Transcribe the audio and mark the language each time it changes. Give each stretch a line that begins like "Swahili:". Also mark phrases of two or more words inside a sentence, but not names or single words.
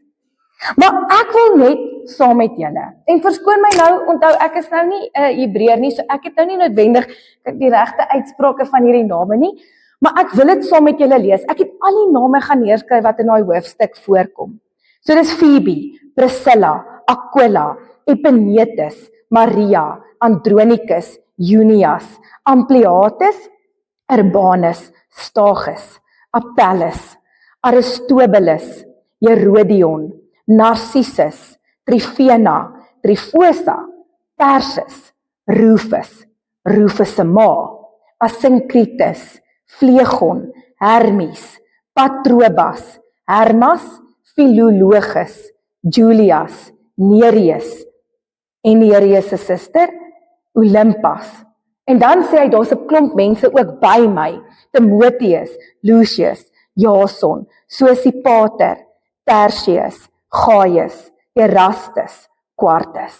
Afrikaans: Maar ek wil net saam met julle, en verskoon my nou, onthou ek is nou nie 'n Hebreër nie, so ek het nou nie noodwendig die regte uitsprake van hierdie name nie, maar ek wil dit saam met julle lees. Ek het al die name gaan neerskryf wat in daai hoofstuk voorkom. So dis Phoebe, Priscilla, Aquila, Epenetus, Maria, Andronicus, Junias, Ampliatus, Urbanus, Stachys, Apelles, Aristobulus, Herodion, Narcissus, Trifena, Trifosa, Persis, Rufus, Rufus se ma, Asyncritus, Phlegon, Hermes, Patrobas, Hermas, Philologus, Julias, Nereus en Nereus se suster, Olympas. En dan sê hy, daar's 'n klomp mense ook by my, Timotheus, Lucius, Jason, Sosipater, Tertius, Gaius, Erastus, Quartus.